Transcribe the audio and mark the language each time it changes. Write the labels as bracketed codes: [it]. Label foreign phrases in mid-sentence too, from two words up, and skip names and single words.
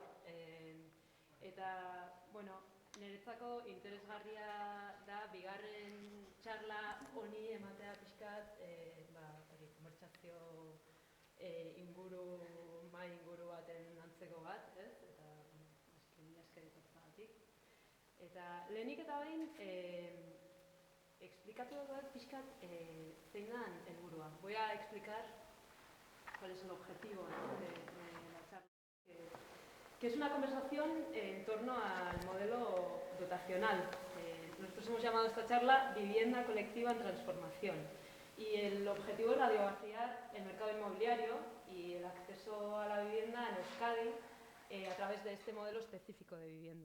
[eu] Eta, bueno, niretzako interesgarria da bigarren txarla honi ematea pixkat, konbertsazio mai inguru baten antzeko bat, ez? Eta, mila esker etortzeagatik. Eta lehenik eta behin, explikatu dut pixkat zein den helburua. [es] Voy a explicar cuál es el objetivo de la charla, que es una conversación en torno al modelo dotacional. Nosotros hemos llamado a esta charla Vivienda colectiva en transformación. Y el objetivo es radiografiar el mercado inmobiliario y el acceso a la vivienda en Euskadi a través de este modelo específico de vivienda.